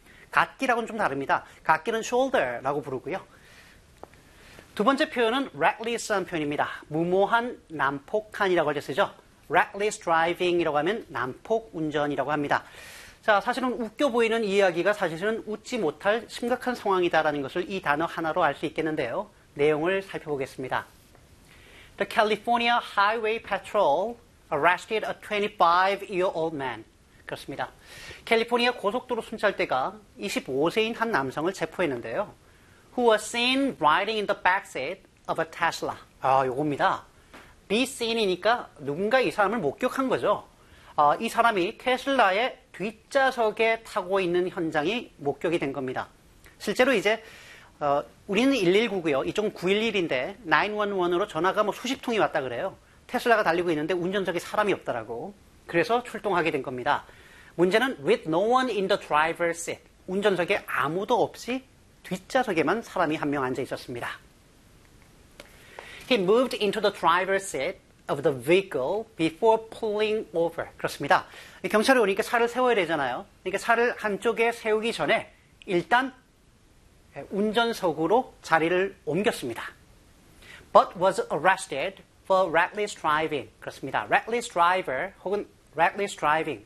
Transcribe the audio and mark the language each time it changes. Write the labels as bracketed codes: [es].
[ko] 갓길하고는 좀 다릅니다. 갓길은 shoulder라고 부르고요. 두 번째 표현은 reckless한 표현입니다. 무모한 난폭한이라고 이제 쓰죠. reckless driving이라고 하면 난폭 운전이라고 합니다. 자, 사실은 웃겨 보이는 이야기가 사실은 웃지 못할 심각한 상황이다라는 것을 이 단어 하나로 알수 있겠는데요. 내용을 살펴보겠습니다. [en] The California Highway Patrol arrested a 25-year-old man. [ko] 그렇습니다. 캘리포니아 고속도로 순찰대가 25세인 한 남성을 체포했는데요. [en] Who was seen riding in the back seat of a Tesla. [ko] 아, 요겁니다. [en] Be seen [ko] 이니까 누군가 이 사람을 목격한 거죠. 이 사람이 테슬라의 뒷좌석에 타고 있는 현장이 목격이 된 겁니다. 실제로 이제 우리는 119고요. 이쪽은 911인데 911으로 전화가 뭐 수십 통이 왔다 그래요. 테슬라가 달리고 있는데 운전석에 사람이 없더라고. 그래서 출동하게 된 겁니다. 문제는 [en] with no one in the driver's seat. [ko] 운전석에 아무도 없이 뒷좌석에만 사람이 한명 앉아 있었습니다. [en] He moved into the driver's seat of the vehicle before pulling over. [ko] 그렇습니다. 경찰이 오니까 차를 세워야 되잖아요. 그러니까 차를 한쪽에 세우기 전에 일단 운전석으로 자리를 옮겼습니다. [en] But was arrested for reckless driving. [ko] 그렇습니다. [en] Reckless driver [ko] 혹은 [en] reckless driving.